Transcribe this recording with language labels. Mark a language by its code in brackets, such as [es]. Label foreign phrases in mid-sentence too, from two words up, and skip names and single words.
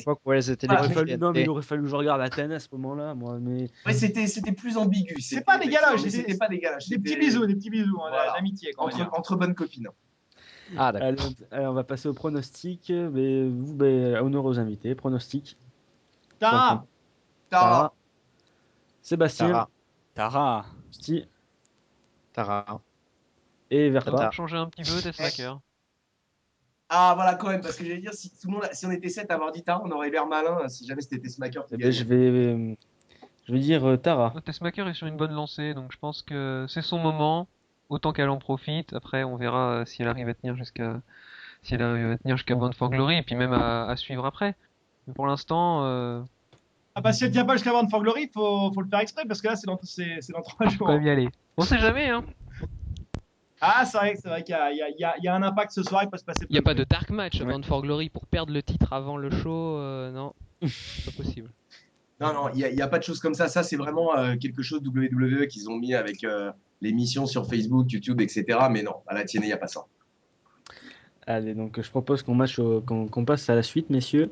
[fr] l'époque où elles étaient Il les aurait plus fallu, non, mais il TNT. aurait fallu que je regarde Athènes à ce moment-là, moi. Mais Ouais, c'était plus ambigu. C'est pas des galoches, mais c'était- c'était pas des galoches. Des petits c'était bisous, hein, Voilà. d'amitié. Quoi, on va dire. entre bonnes copines. Ah, d'accord. allez, on va passer au pronostic. Mais vous, honneur aux invités. Pronostic. Tara, Tara. Sébastien. Tara. Tara. Sti Tara. et Ça Verpa. va changer un petit peu, Tessmaker. Ah, voilà, quand même, parce que j'allais dire, si, tout le monde, si on était 7 à avoir dit Tara, on aurait l'air malin si jamais c'était Tessmaker qui Eh ben, gagnait. je vais dire Tara. Tessmaker est sur une bonne lancée, donc je pense que c'est son moment. Autant qu'elle en profite. Après, on verra si elle arrive à tenir jusqu'à Bound for Glory, et puis même à suivre après. Mais pour l'instant, ah bah si elle tient pas jusqu'à Bound for Glory, faut le faire exprès parce que là c'est dans 3 faut quand jours. même y aller. On sait jamais, hein. Ah c'est vrai qu'il y a un impact ce soir, il peut se passer. Il n'y a pas de [en] dark match [fr] à Ouais. Bound for Glory pour perdre le titre avant le show, non, c'est pas possible. Non, il n'y a pas de choses comme ça. Ça, c'est vraiment quelque chose WWE qu'ils ont mis avec l'émission sur Facebook, YouTube, etc. Mais non, à la TNA, il n'y a pas ça. Allez, donc je propose qu'on passe à la suite, messieurs.